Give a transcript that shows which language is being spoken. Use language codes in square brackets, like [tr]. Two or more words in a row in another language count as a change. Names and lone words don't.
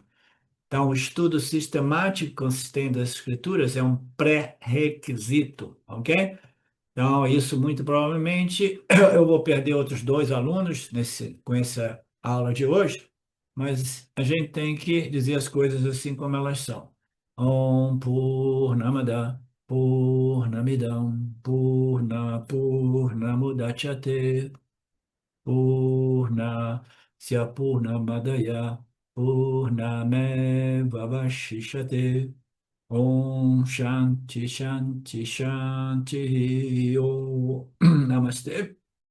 [pt] Então, o estudo sistemático e consistente das escrituras é um pré-requisito, ok? Então, isso muito provavelmente eu vou perder outros dois alunos com essa aula de hoje, mas a gente tem que dizer as coisas assim como elas são. [sa] ॐ पूर्णमदः पूर्णमिदं पूर्णमुदच्यते पूर्णस्य पूर्णमादाय पूर्णमेव वशिष्यते ॐ शान्तिः शान्तिः शान्तिः ॐ नमस्ते.